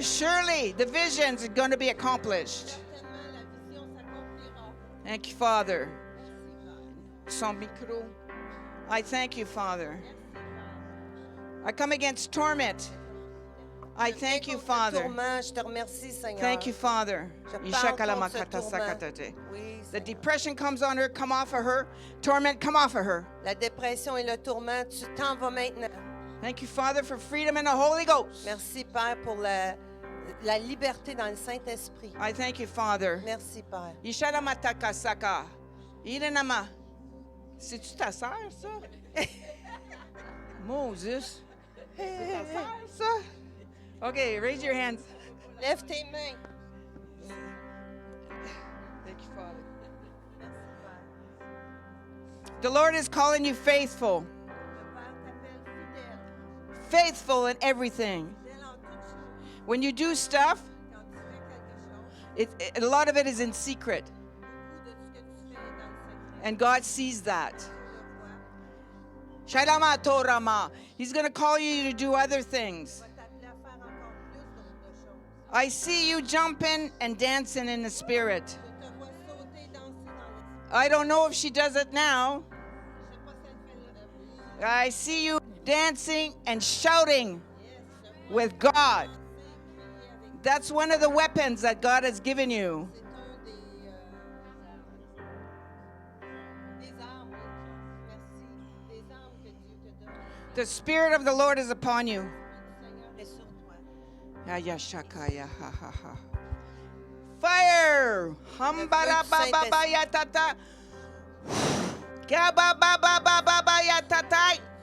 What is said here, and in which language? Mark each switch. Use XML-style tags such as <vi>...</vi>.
<en>Surely the visions are going to be accomplished.</en> <fr>Certainement, la vision s'accomplira.</fr> <en>Thank you, Father.</en> <fr>Son micro.</fr> <en>I thank you, Father. I come against torment. I thank you,</en> <fr>Contre le</fr> <en>Father.</en> <fr>tourment, je te remercie, Seigneur.</fr> <en>Thank you, Father.</en> <fr>Je parle contre ce Ishakalamakata tourment. sakatate. Oui,</fr> <en>The</en> <fr>Seigneur.</fr> <en>depression comes on her, come off of her. Torment, come off of her.</en> <fr>La dépression et le tourment, tu t'en vas maintenant.</fr> <en>Thank you, Father, for freedom in the Holy Ghost.</en> <fr>Merci, Père, pour la liberté dans le Saint-Esprit.</fr> <en>I thank you, Father.</en> <fr>Merci, Père. Ishalamataka saka. Irenama. C'est-tu ta sœur, ça? Moses. C'est ta sœur, ça?</fr> <en>Okay, raise your hands.</en> <fr>Lève tes mains.</fr> <en>Thank you, Father.</en> <fr>Merci, Père.</fr> <en>The Lord is calling you faithful.</en> <fr>Le Père t'appelle fidèle.</fr> <en>Faithful in everything.</en> <fr>Fidèle en toutes choses.</fr> <en>When you do stuff,</en> <fr>Quand tu fais quelque chose,</fr> <en>a lot of it is in secret.</en> <fr>beaucoup de ce que tu fais est dans le secret.</fr> <en>And God sees that.</en> <fr>Tu le vois. Shalama Torama.</fr> <en>He's going to call you to do other things.</en> <fr>Il va t'appeler à faire encore plus d'autres choses.</fr> <en>I see you jumping and dancing in the spirit.</en> <fr>Je te vois sauter et danser dans l'esprit.</fr> <en>I don't know if she does it now.</en> <fr>Je sais pas si elle fait le</fr> <en>I see you dancing and shouting</en> <fr>yes, je vois</fr> <en>with God.</en> <fr>danser, crier avec.</fr> <en>That's one of the weapons that God has given you.</en> <fr>C'est un des armes, merci, des armes que Dieu te donne.</fr> <en>The Spirit of the Lord is upon you.</en> <fr>Le Seigneur est sur toi. Ayashakaya, ha, ha, ha. Fire! Hambara ba ba ba ya tata. Gaba ba ba ba ba ba ya tatai.</fr>